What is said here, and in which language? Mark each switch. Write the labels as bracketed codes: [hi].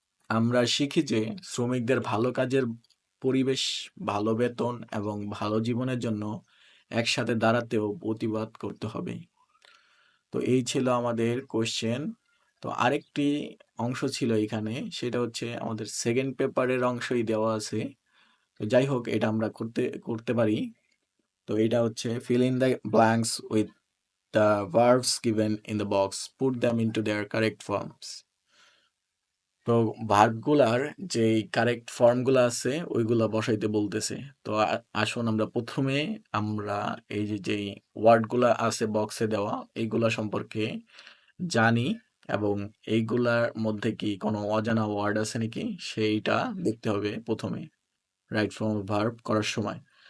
[bn] আমরা শিখি যে শ্রমিকদের ভালো কাজের পরিবেশ, ভালো বেতন এবং ভালো জীবনের জন্য একসাথে দাঁড়াতেও প্রতিবাদ করতে হবে। তো এই ছিল আমাদের কোশ্চেন। তো আরেকটি অংশ ছিল এখানে, সেটা হচ্ছে আমাদের সেকেন্ড পেপারের অংশই দেওয়া আছে। তো যাই হোক এটা আমরা করতে পারি। তো এটা হচ্ছে [en] fill in the blanks with the verbs given in the box, put them into their correct forms. [bn] তো ভার্বগুলার যেই কারেক্ট ফর্মগুলো আছে ওইগুলা বসাইতে বলতেছে। তো আসুন আমরা প্রথমে আমরা এই যেই ওয়ার্ডগুলা আছে বক্সে দেওয়া এইগুলা সম্পর্কে জানি এবং এইগুলার মধ্যে কি কোনো অজানা ওয়ার্ড আছে নাকি সেইটা দেখতে হবে প্রথমে রাইট ফর্ম ভার্ব করার সময়।